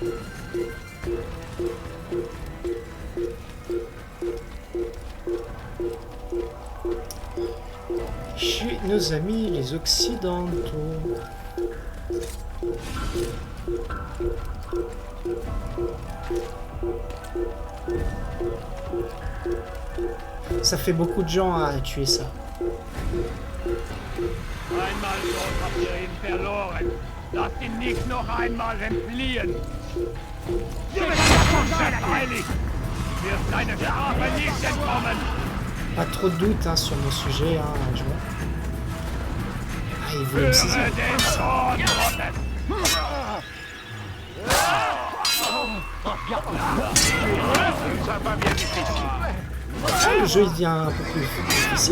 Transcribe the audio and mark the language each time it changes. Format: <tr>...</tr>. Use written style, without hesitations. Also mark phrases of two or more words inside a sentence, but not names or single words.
<fr>Chez nos amis les Occidentaux. Ça fait beaucoup de gens à tuer ça.</fr> <de>Einmal dort habt ihr ihn verloren. Lasst ihn nicht noch einmal entfliehen. Heilig! Wird seine Strafe nicht entkommen.</de> <fr>Pas trop de doute hein, sur mon sujet, hein, je vois. Ah, il veut me saisir. Ça va bien difficile. Ah, le jeu il devient un peu plus difficile.</fr>